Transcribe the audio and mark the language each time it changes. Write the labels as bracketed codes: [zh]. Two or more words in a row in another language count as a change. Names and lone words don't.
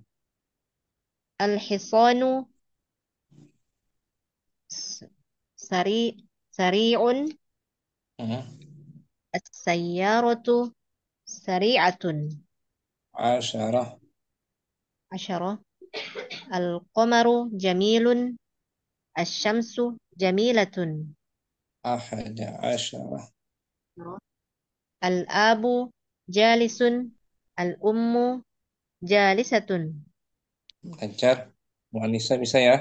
[ar] الحصان سريع. السيارة سريعة. Asyarah. عشرة. القمر جميل. الشمس جميلة. أحد عشر. الأب جالس. الأم جالسة. [id] Lancar. Bu Anissa bisa ya?